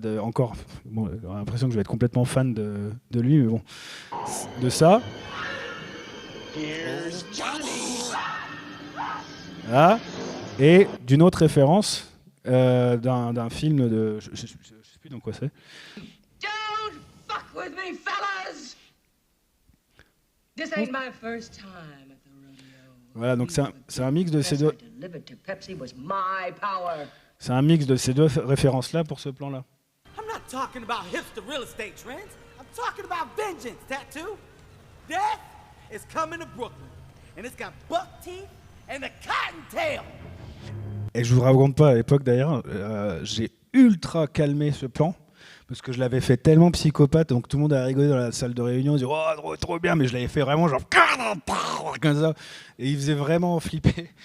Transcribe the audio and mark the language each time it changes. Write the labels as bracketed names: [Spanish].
[French] Encore, bon, j'ai l'impression que je vais être complètement fan de lui, mais bon, de ça. Là, et d'une autre référence d'un film de... Je sais plus dans quoi c'est. [English] Don't fuck with me, fellas! This ain't my first time at the rodeo. [French] Voilà, donc c'est un mix de ces deux... [English] Delivered to Pepsi was my power. [French] C'est un mix de ces deux références-là pour ce plan-là. [English] I'm not talking about hipster real estate trends. I'm talking about vengeance, tattoo. Death is coming to Brooklyn. And it's got buck teeth and a cottontail. [French] Et je vous raconte pas, à l'époque d'ailleurs, j'ai ultra calmé ce plan, parce que je l'avais fait tellement psychopathe, donc tout le monde a rigolé dans la salle de réunion, ils disaient « Oh, trop bien !» Mais je l'avais fait vraiment genre comme ça, et ils faisaient vraiment flipper.